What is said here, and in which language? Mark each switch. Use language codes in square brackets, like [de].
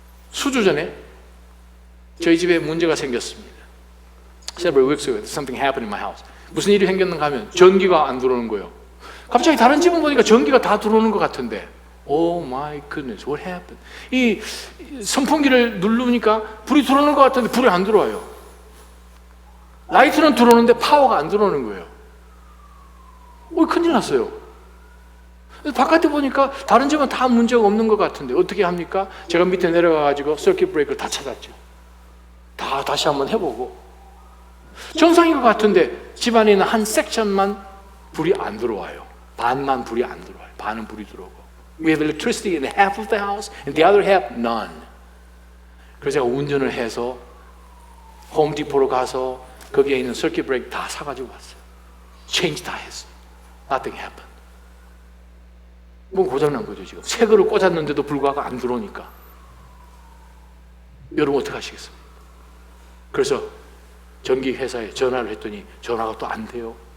[ko] 수주 전에 저희 집에 문제가 생겼습니다. [en] Several weeks ago, something happened in my house. [ko] 무슨 일이 생겼는가 하면 전기가 안 들어오는 거예요. 갑자기 다른 집은 보니까 전기가 다 들어오는 것 같은데, [en] Oh my goodness, what happened? [ko] 이 선풍기를 누르니까 불이 들어오는 것 같은데 불이 안 들어와요. 라이트는 들어오는데 파워가 안 들어오는 거예요. 큰일 났어요. 바깥에 보니까 다른 집은 다 문제가 없는 것 같은데 어떻게 합니까? 제가 밑에 내려가가지고 서킷 브레이크를 다 찾았죠. 다시 한번 해보고 정상인 것 같은데 집안에 있는 한 섹션만 불이 안 들어와요. 반만 불이 안 들어와요. 반은 불이 들어오고 [en] We have electricity in half of the house and the other half none. [ko] 그래서 제가 운전을 해서 홈디포로 가서 거기에 있는 서킷 브레이크 다 사가지고 왔어요. 체인지 다 했어요. [en] Nothing happened. [ko] 뭐 고장난 거죠 지금. 새 거를 꽂았는데도 불구하고 안 들어오니까. 여러분 어떻게 하시겠습니까? 그래서 전기회사에 전화를 했더니 전화가 또 안 돼요.